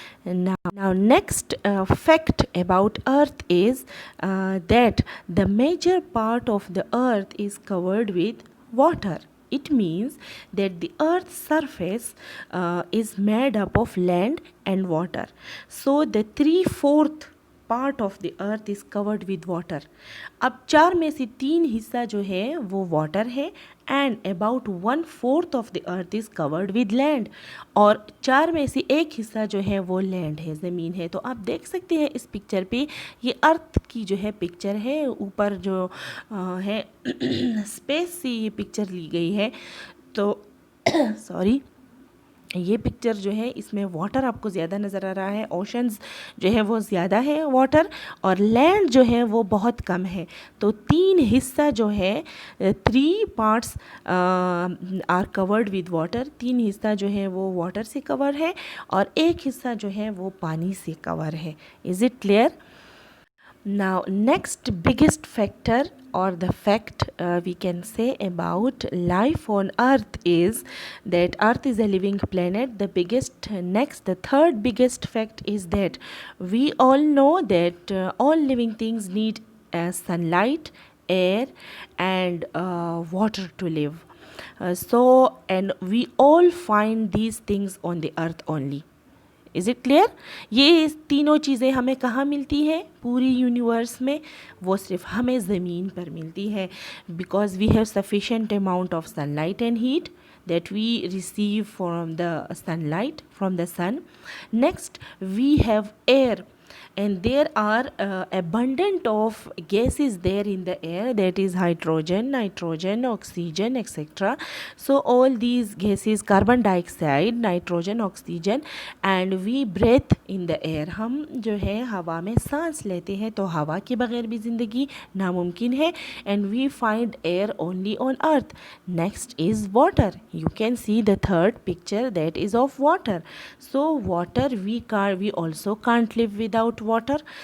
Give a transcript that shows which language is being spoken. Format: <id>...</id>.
<en>Now next fact about Earth is that the major part of the Earth is covered with water. It means that the Earth's surface is made up of land and water. So the 3/4 part of the earth is covered with water.</en> <ur>اب 4 میں سے 3 حصہ جو ہے وہ water ہے</ur> <en>and about 1/4 of the earth is covered with land.</en> <ur>اور 4 میں سے 1 حصہ جو ہے وہ لینڈ ہے, زمین ہے. تو آپ دیکھ سکتے ہیں اس پکچر پہ, یہ ارتھ کی جو ہے پکچر ہے, اوپر جو ہے اسپیس سے یہ پکچر لی گئی ہے. تو سوری, یہ پکچر جو ہے اس میں واٹر آپ کو زیادہ نظر آ رہا ہے, اوشنز جو ہے وہ زیادہ ہے واٹر, اور لینڈ جو ہے وہ بہت کم ہے. تو 3 حصہ جو ہے</ur> <en>3 parts are covered with water,</en> <ur>3 حصہ جو ہے وہ واٹر سے کور ہے اور 1 حصہ جو ہے وہ پانی سے کور ہے.</ur> <en>Is it clear? Now, next biggest factor or the fact we can say about life on Earth is that Earth is a living planet. The third biggest fact is that we all know that all living things need sunlight, air, and water to live. And we all find these things on the Earth only. Is it clear?</en> <ur>یہ تینوں چیزیں ہمیں کہاں ملتی ہیں پوری universe میں؟ وہ صرف ہمیں زمین پر ملتی ہے,</ur> <en>Because we have sufficient amount of sun light and heat that we receive from the sunlight, from the sun. Next, we have air, and there are abundant of gases there in the air, that is hydrogen, nitrogen, oxygen, etc. So all these gases, carbon dioxide, nitrogen, oxygen, and we breathe in the air.</en> <ur>ہم جو ہے ہوا میں سانس لیتے ہیں, تو ہوا کے بغیر بھی زندگی ناممکن ہے,</ur> <en>and we find air only on earth. Next is water. You can see the third picture, that is of water. So water, we also can't live without water.</en>